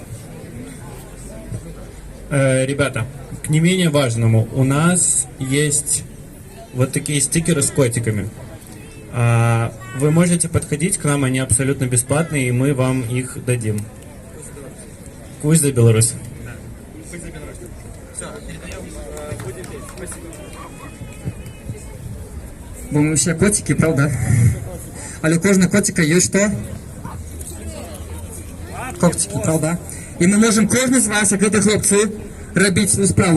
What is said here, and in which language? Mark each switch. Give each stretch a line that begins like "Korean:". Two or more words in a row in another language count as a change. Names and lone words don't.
Russian: Ребята, к не менее важному, у нас есть вот такие стикеры с котиками. Вы можете подходить к нам, они абсолютно бесплатные, и мы вам их дадим. Кусь за Беларусь.
Ukrainian: Бо ми всі котики, правда? Але у кожного котика є що?
Russian: Когтики, правда?
Ukrainian: І ми можемо кожен з вас, як ці хлопці, робити свою справу.